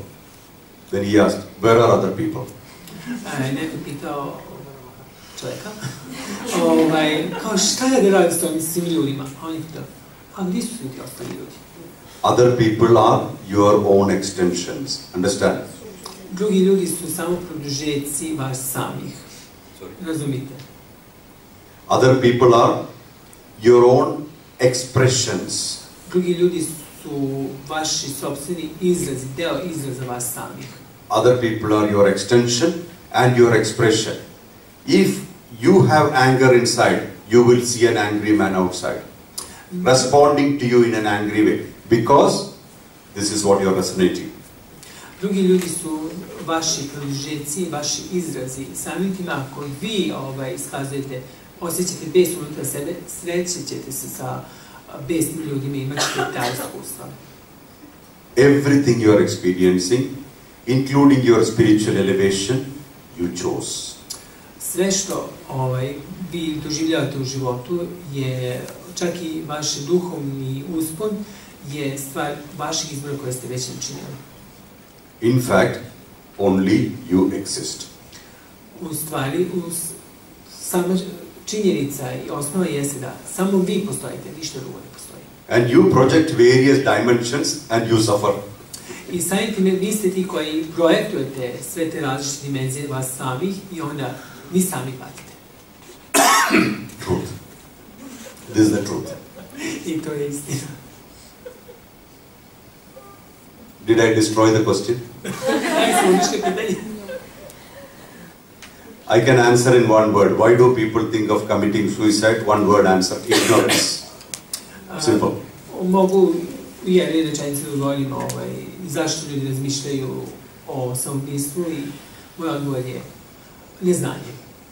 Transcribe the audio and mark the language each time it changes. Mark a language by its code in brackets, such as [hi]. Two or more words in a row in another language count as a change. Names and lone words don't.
[en] Then he asked, where are other people? [sr] Neko pitao čovjeka, kao šta je da radi s ovim svim ljudima? A on je pitao, a gdje su svi ti ostali ljudi? [en] Other people are your own extensions. Understand? [sr] Drugi ljudi su samo produžeci vas samih. Razumite? [en] Other people are your own expressions. [sr] Drugi ljudi su vaši sopstveni izrazi, deo izraza vas samih. [en] Other people are your extension and your expression. If you have anger inside, you will see an angry man outside, responding to you in an angry way, because this is what you are resonating. [sr] Drugi ljudi su vaši produžeci, vaši izrazi. Samim tim ako vi iskazujete, osjećate bes unutar sebe, srećećete se sa besnim ljudima i imat ćete taj iskustva. [en] Everything you are experiencing, including your spiritual elevation, you chose. [sr] Sve što vi doživljavate u životu je, čak i vaš duhovni uspon, je stvar vaših izbora koje ste već načinili. [en] In fact, only you exist. [sr] U stvari, sama činjenica i osnova jeste da samo vi postojite, ništa drugo ne postoji. [en] And you project various dimensions and you suffer. [sr] I samim time vi ste ti koji projektujete sve te različite dimenzije vas samih i onda vi sami patite. [en] Truth. This is the truth. [sr] I to je istina. [en] Did I destroy the question? I can answer in one word. Why do people think of committing suicide? One word answer, ignorance. Simple. [sr] Mogu u jednoj rečenici da govorim zašto ljudi razmišljaju o samoubistvu i moj odgovor je neznanje.